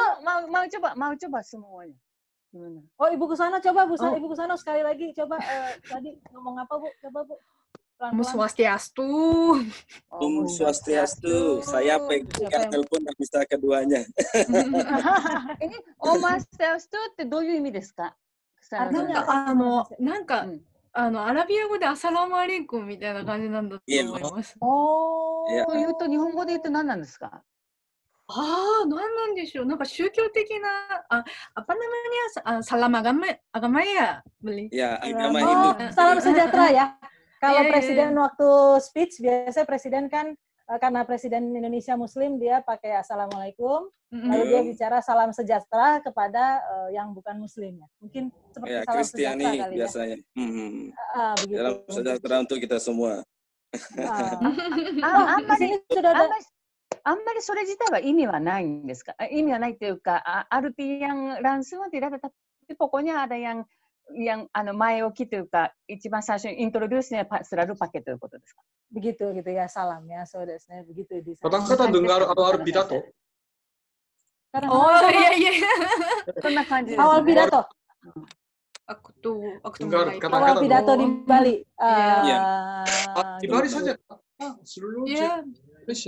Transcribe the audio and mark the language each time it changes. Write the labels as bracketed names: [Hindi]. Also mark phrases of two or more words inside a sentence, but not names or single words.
[Indonesian] mau coba semuanya. Gimana? oh Ibu Kusano coba Ibu Kusano sekali lagi coba tadi ngomong apa Bu? Coba Bu. [Balinese] Om Swastiastu. Om Swastiastu. [Indonesian] Saya pegang telepon nggak bisa keduanya. [Japanese] Ini [Balinese] Om Swastiastu [Japanese] ってどういう意味ですか？なんかアラビア語でアサラムアレイコンみたいな感じなんだと思います。というと日本語で言うと何なんですか？何なんでしょう。なんか宗教的な [Indonesian] apa namanya salam agama ya beli. Ya, agama Hindu. Salam sejahtera ya. Kalau presiden waktu speech biasanya presiden kan karena presiden Indonesia Muslim dia pakai assalamualaikum, lalu dia bicara salam sejahtera kepada yang bukan Muslim ya. Mungkin seperti salam Kristiani sejahtera kali biasanya. Begitu. Salam sejahtera untuk kita semua. [Japanese] あんまりそれ自体は意味はないんですか？意味はないというか、 [Indonesian] arti yang langsung tidak ada, tapi pokoknya ada yang [Japanese] 前置きというか、一番最初にイントロデュースに [Indonesian] selalu pakai [Japanese] ということですか？ [Indonesian] Begitu gitu ya salam ya, [Japanese] そうですね。 [Indonesian] begitu di sana. Kadang-kadang dengar awal pidato. Iya. Awal pidato. Aku tuh Awal pidato di Bali. Di Bali saja. Seluruh Indonesia.